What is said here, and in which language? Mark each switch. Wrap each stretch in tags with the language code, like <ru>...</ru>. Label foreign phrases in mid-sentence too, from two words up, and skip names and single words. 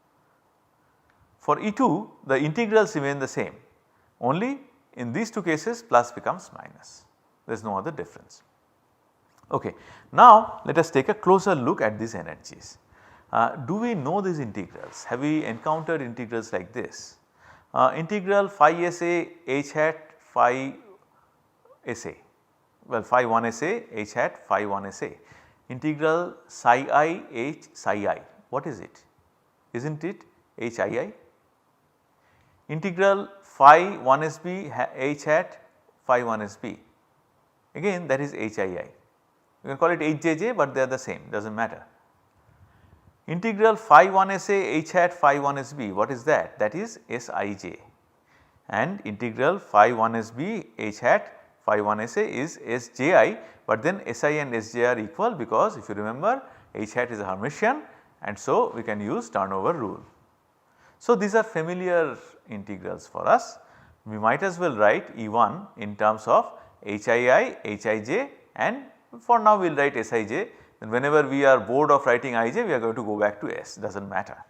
<en>For E2 the integrals remain the same, only in these two cases plus becomes minus, there is no other difference. Okay. Now let us take a closer look at these energies. Do we know these integrals? Have we encountered integrals like this? Integral phi sa h hat phi sa, well phi 1 sa h hat phi 1 sa, integral psi I h psi I, what is it? Is not it h I I? Integral phi 1 sb h hat phi 1 sb, again that is h I I. You can call it HJJ, but they are the same, does not matter. Integral phi 1 sa h hat phi 1 sb, what is that? That is Sij, and integral phi 1 sb h hat phi 1 sa is Sji, but then Si and Sj are equal because if you remember h hat is a Hermitian, and so we can use turnover rule. So these are familiar integrals for us. We might as well write E1 in terms of Hii, Hij, and for now we will write Sij, and whenever we are bored of writing Ij we are going to go back to S, does not matter.</en>